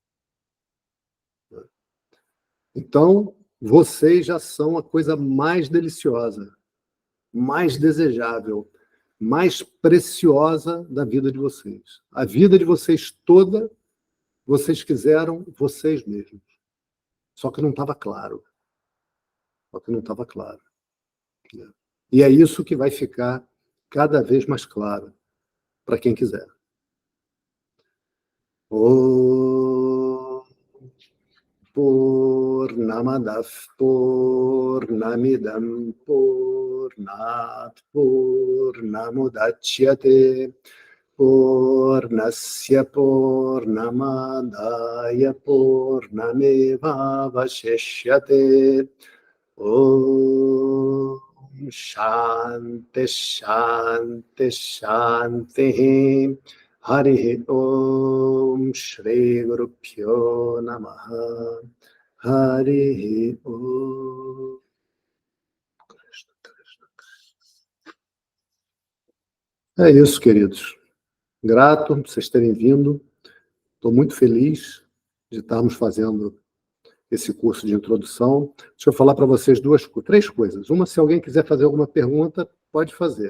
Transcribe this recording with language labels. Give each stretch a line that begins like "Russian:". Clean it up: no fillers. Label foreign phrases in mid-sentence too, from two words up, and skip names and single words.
Portuguese: Então, vocês já são a coisa mais deliciosa, mais desejável, mais preciosa da vida de vocês. A vida de vocês toda, vocês quiseram vocês mesmos. Só que não estava claro. Só que não estava claro. E é isso que vai ficar cada vez mais claro para quem quiser.
Sanskrit: पूर्णमदः पूर्णमिदम् पूर्णात् पूर्णमुदच्यते पूर्णस्य पूर्णमादाय पूर्णमेव वशिष्यते ॐ शान्तिः शान्तिः शान्तिः हरि ॐ श्री गुरुभ्यो नमः हरि ॐ.
Portuguese: É isso, queridos. Grato por vocês terem vindo. Estou muito feliz de estarmos fazendo esse curso de introdução. Deixa eu falar para vocês três coisas. Uma, se alguém quiser fazer alguma pergunta, pode fazer.